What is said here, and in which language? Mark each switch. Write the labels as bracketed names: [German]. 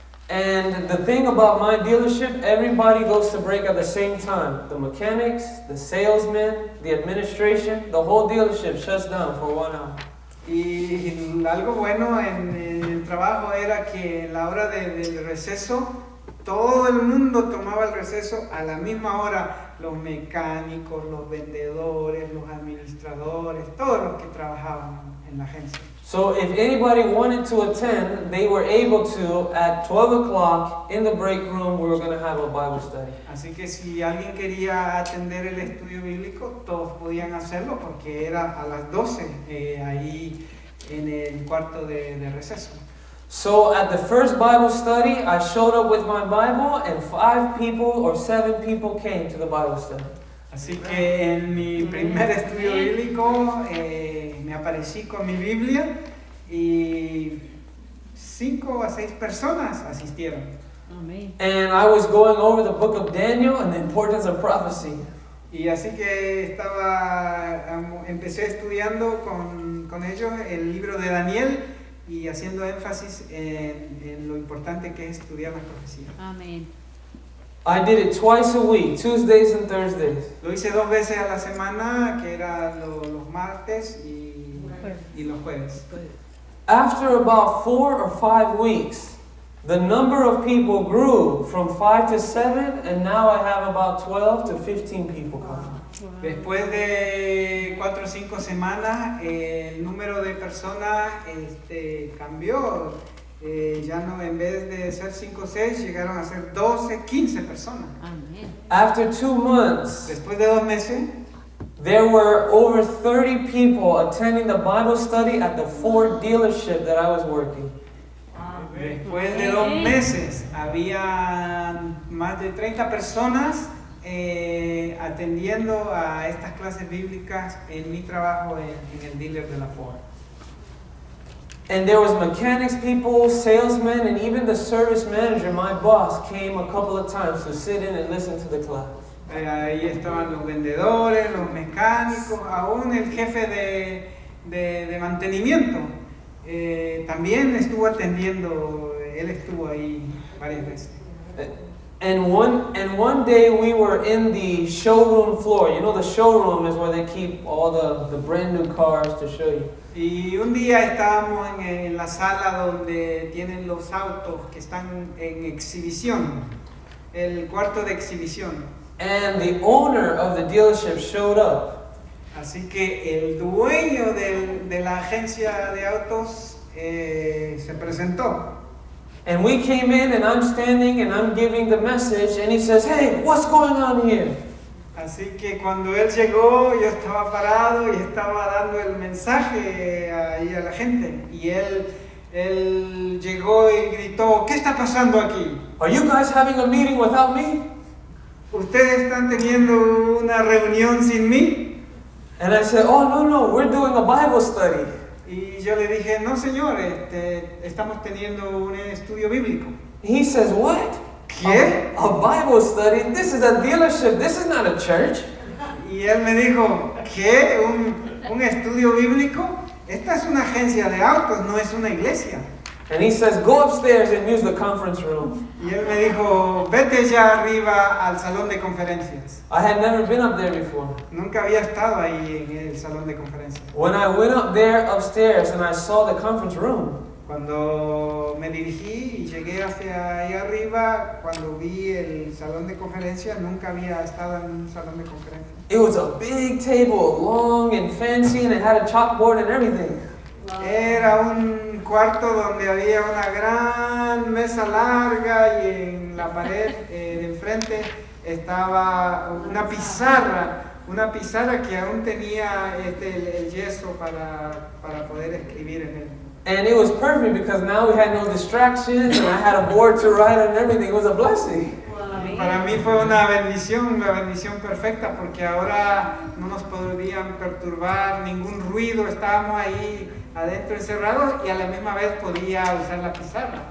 [English] And the thing about my dealership, everybody goes to break at the same time. The mechanics, the salesmen, the administration, the whole dealership shuts down for 1 hour. [Spanish] Y algo bueno en el trabajo era que en la hora del receso, todo el mundo tomaba el receso a la misma hora, los mecánicos, los vendedores, los administradores, todos los que trabajaban en la agencia. [English] So if anybody wanted to attend, they were able to at 12 o'clock in the break room. We were going to have a Bible study. [Spanish] Así que si alguien quería atender el estudio bíblico, todos podían hacerlo porque era a las 12 ahí en el cuarto de receso. [English] So at the first Bible study, I showed up with my Bible, and 5 people or 7 people came to the Bible study. [Spanish] Así que en mi primer estudio bíblico me aparecí con mi Biblia y 5 a 6 personas asistieron. Amén. [English] And I was going over the book of Daniel and the importance of prophecy. [Spanish] Y así que empecé estudiando con ellos el libro de Daniel y haciendo énfasis en lo importante que es estudiar las profecías. Amén. [English] I did it twice a week, Tuesdays and Thursdays. [Spanish] Lo hice 2 veces a la semana, que eran los martes y los jueves. [English] After about 4 or 5 weeks, the number of people grew from 5 to 7, and now I have about 12 to 15 people coming. [Spanish] Después de 4 o 5 semanas, el número de personas cambió. Ya no, en vez de ser 5 o 6, llegaron a ser 12, 15 personas. Amén. [English] After 2 months, [Spanish] Después de 2 meses, [English] there were over 30 people attending the Bible study at the Ford dealership that I was working. [Spanish] después de 2 meses, había más de 30 personas atendiendo a estas clases bíblicas en mi trabajo en el dealer de la Ford. [English] And there was mechanics people, salesmen, and even the service manager, my boss, came a couple of times to sit in and listen to the class. [Spanish] Ahí estaban los vendedores, los mecánicos, aún el jefe de mantenimiento. También estuvo atendiendo, él estuvo ahí varias veces. [English] And one day we were in the showroom floor. You know, the showroom is where they keep all the brand new cars to show you. [Spanish] Y un día estábamos en la sala donde tienen los autos que están en exhibición, el cuarto de exhibición. [English] And the owner of the dealership showed up. [Spanish] Así que el dueño de la agencia de autos se presentó. [English] And we came in and I'm standing and I'm giving the message and he says, "Hey, what's going on here?" [Spanish] Así que cuando él llegó, yo estaba parado y estaba dando el mensaje ahí a la gente. Y él llegó y gritó, ¿qué está pasando aquí? [English] "Are you guys having a meeting without me?" [Spanish] ¿Ustedes están teniendo una reunión sin mí? [English] And I said, "Oh, no, we're doing a Bible study." [Spanish] Y yo le dije, no señor, estamos teniendo un estudio bíblico. [English] He says, "What? [Spanish] ¿Qué? [English] A Bible study? This is a dealership. This is not a church." [Spanish] Y él me dijo, ¿qué? ¿Un estudio bíblico? Esta es una agencia de autos, no es una iglesia. [English] And he says, "Go upstairs and use the conference room." [Spanish] Y él me dijo, vete ya arriba al salón de conferencias. [English] I had never been up there before. [Spanish] Nunca había estado ahí en el salón de conferencias. [English] When I went up there upstairs and I saw the conference room, [Spanish] Cuando me dirigí y llegué hacia ahí arriba, cuando vi el salón de conferencias, nunca había estado en un salón de conferencias. [English] it was a big table, long and fancy, and it had a chalkboard and everything. [Spanish] Era un cuarto donde había una gran mesa larga y en la pared de enfrente estaba una pizarra que aún tenía el yeso para poder escribir en él. [English] And it was perfect because now we had no distractions and I had a board to write and everything. It was a blessing. [Spanish] Para mí fue una bendición perfecta porque ahora no nos podían perturbar ningún ruido, estábamos ahí adentro encerrados y a la misma vez podía usar la pizarra.